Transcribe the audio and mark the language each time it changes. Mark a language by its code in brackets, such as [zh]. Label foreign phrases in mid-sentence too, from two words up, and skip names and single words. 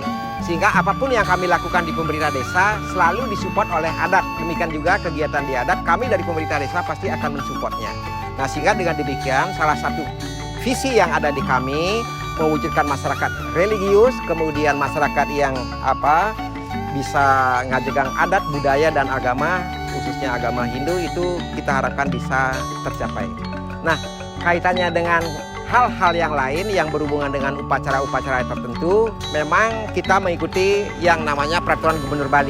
[id] Sehingga apapun yang kami lakukan di pemerintah desa selalu disupport oleh adat. Demikian juga kegiatan di adat, kami dari pemerintah desa pasti akan mensupportnya. Nah sehingga dengan demikian salah satu visi yang ada di kami mewujudkan masyarakat religius, kemudian masyarakat yang bisa ngajegang adat, budaya, dan agama, khususnya agama Hindu, itu kita harapkan bisa tercapai. Nah kaitannya dengan hal-hal yang lain yang berhubungan dengan upacara-upacara tertentu, memang kita mengikuti yang namanya Peraturan Gubernur Bali.